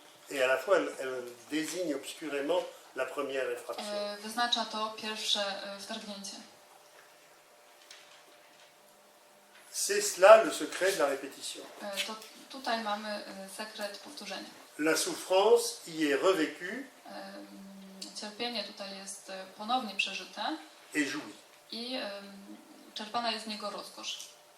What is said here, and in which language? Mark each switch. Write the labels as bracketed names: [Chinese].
[French] Et à la fois elle désigne obscurément la première effraction. [Polish] wyznacza to pierwsze wtargnięcie. [French] C'est cela le secret de la répétition. [Polish] To tutaj mamy sekret powtórzenia. [French] La souffrance y est revécue [Polish] Cierpienie tutaj jest ponownie przeżyte [French] et jouie. [Polish] i czerpana jest z niego rozkosz.